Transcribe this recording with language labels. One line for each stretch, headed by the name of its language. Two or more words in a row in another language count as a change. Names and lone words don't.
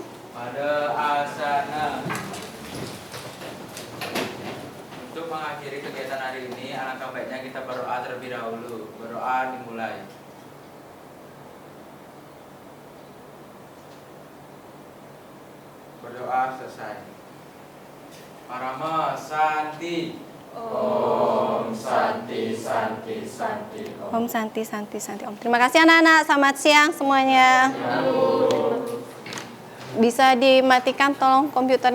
Sanskrit: Pada asana.
Indonesian: Untuk mengakhiri kegiatan hari ini, alangkah baiknya kita berdoa terlebih dahulu. Berdoa dimulai. Berdoa selesai.
Sanskrit: Parama Santi. Om Santi Santi Santi Om. Om Santi Santi Santi Om.
Indonesian: Terima kasih anak-anak. Selamat siang semuanya. Bisa dimatikan tolong komputernya.